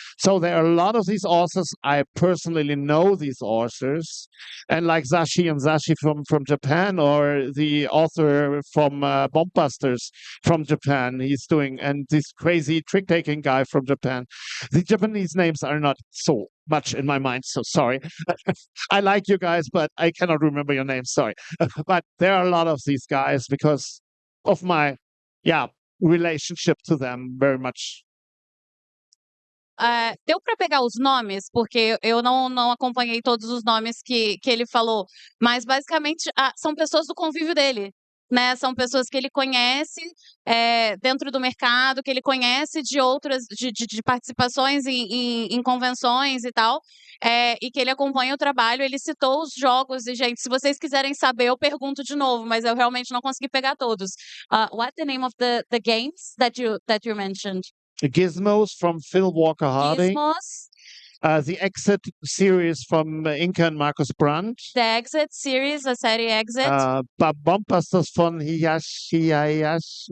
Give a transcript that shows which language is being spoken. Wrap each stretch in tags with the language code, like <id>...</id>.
<en>So there are a lot of these authors. I personally know these authors, and like Zashi and Zashi from Japan, or the author from Bombbusters from Japan, he's doing, and this crazy trick taking guy from Japan. The Japanese names are not so much in my mind, so sorry. I like you guys, but I cannot remember your names. Sorry. But there are a lot of these guys because of my, relationship to them very much.</en> <pt>Deu para pegar os nomes, porque eu não acompanhei todos os nomes que ele falou, mas basicamente são pessoas do convívio dele, né? São pessoas que ele conhece dentro do mercado, que ele conhece de outras de participações em convenções e tal, e que ele acompanha o trabalho. Ele citou os jogos, e, gente, se vocês quiserem saber, eu pergunto de novo, mas eu realmente não consegui pegar todos.</pt> <en>What's the name of the games that you mentioned? Gizmos from Phil Walker Harding. Gizmos. The Exit series from Inka and Marcus Brandt. The Exit series,</en> <pt>a série Exit.</pt> <en>Bombbusters von Hiyashi Hayashi.</en>